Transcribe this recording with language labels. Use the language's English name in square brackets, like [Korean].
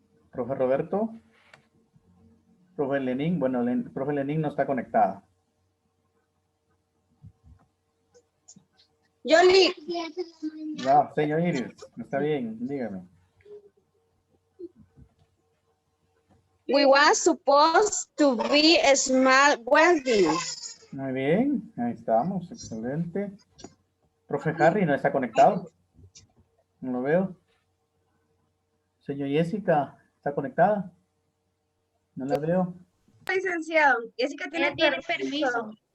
[Spanish] Profe Roberto. Profe Lenín, bueno, profe Lenín no está conectada. Yoli. No, señor Iris, está bien, dígame. [English] We were supposed to be a small wedding. [Spanish] Muy bien, ahí estamos, excelente. Profe Harry no está conectado. No lo veo. Señor Jessica, ¿está conectada? No la veo. Licenciado, Jessica Ella tiene permiso.